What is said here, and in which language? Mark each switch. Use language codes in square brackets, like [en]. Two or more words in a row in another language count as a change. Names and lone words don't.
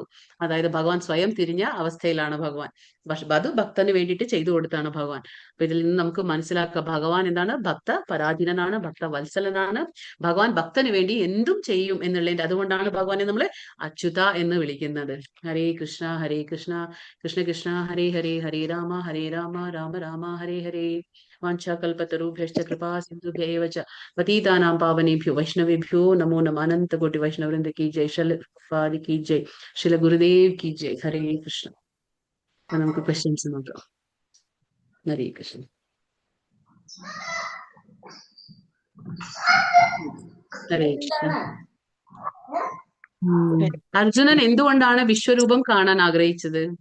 [ml] അതായത് ഭഗവാൻ സ്വയം തിരിഞ്ഞ അവസ്ഥയിലാണ് ഭഗവാൻ. പക്ഷെ അത് ഭക്തന് വേണ്ടിയിട്ട് ചെയ്തു കൊടുത്താണ് ഭഗവാൻ. അപ്പൊ ഇതിൽ നിന്ന് നമുക്ക് മനസ്സിലാക്കുക ഭഗവാൻ എന്താണ്, ഭക്ത പരാധീനനാണ്, ഭക്ത വത്സലനാണ്. ഭഗവാൻ ഭക്തന് വേണ്ടി എന്തും ചെയ്യും എന്നുള്ളതിന്റെ, അതുകൊണ്ടാണ് ഭഗവാനെ നമ്മൾ അച്യുത എന്ന് വിളിക്കുന്നത്. [sa] ഹരേ കൃഷ്ണ കൃഷ്ണ കൃഷ്ണ ഹരേ ഹരേ, ഹരേ രാമ രാമ രാമ ഹരേ ഹരേ. വാഞ്ചാകൽപതരുഭ്യശ്ച കൃപാ സിന്ധുഭ്യൈവ ച പതിതാനാം പാവനേഭ്യോ വൈഷ്ണവേഭ്യോ നമോ നമഃ. അനന്ത കോടി വൈഷ്ണവവൃന്ദ [hi] की जय, शिल पाद की जय, शिल गुरुदेव की जय. [sa] ഹരേ കൃഷ്ണ. [ml] നമുക്ക് ക്വസ്റ്റ്യൻസ് നോക്കാം. [sa] ഹരേ കൃഷ്ണ. ഹരേ കൃഷ്ണ. [ml] അർജുനൻ എന്തുകൊണ്ടാണ് വിശ്വരൂപം കാണാൻ ആഗ്രഹിച്ചത്?